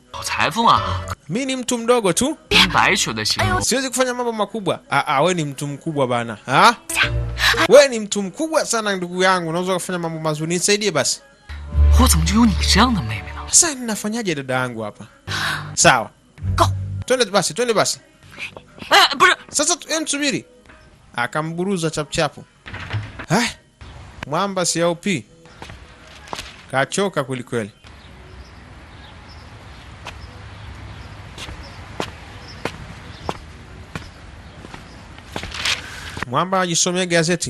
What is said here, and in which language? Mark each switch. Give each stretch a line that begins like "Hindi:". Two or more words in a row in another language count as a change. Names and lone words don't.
Chinese: 老裁缝啊，
Swahili: Mimi ni mtu mdogo tu.
Chinese: 变白雪的心，
Swahili: Siwezi kufanya mambo makubwa. Wewe ni mtu mkubwa bana. Wewe ni mtu mkubwa sana ndugu yangu, unaweza kufanya mambo mazuri. Nisaidie basi.
Chinese: 我怎么就有你这样的妹妹呢？
Swahili: Sasa ninafanyaje dada yangu hapa? Sawa. Go. Twende basi.
Chinese: 哎，不是，
Swahili: Sasa msubiri. Akamburuza chapchapu. Mwamba si OP. Kachoka kweli kweli. Mwamba ajisomea gazeti.